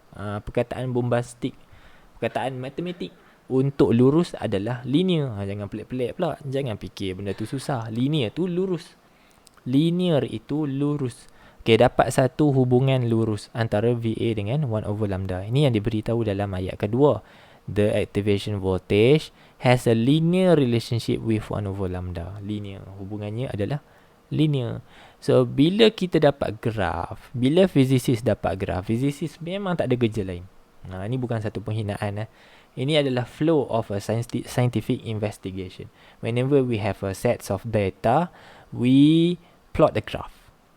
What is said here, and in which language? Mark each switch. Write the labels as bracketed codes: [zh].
[ms] Perkataan bombastik, perkataan matematik. Untuk lurus adalah linear. Jangan pelik-pelik pula. Jangan fikir benda tu susah. Linear tu lurus. Linear itu lurus. Okay, dapat satu hubungan lurus antara VA dengan 1 over lambda. Ini yang diberitahu dalam ayat kedua. [en] The activation voltage has a linear relationship with 1 over lambda. Linear. [ms] Hubungannya adalah linear. So, bila kita dapat graf, bila physicist dapat graf, physicist memang tak ada kerja lain. Ini bukan satu penghinaan. Ini adalah [en] flow of a scientific investigation. Whenever we have a sets of data, we plot the graph.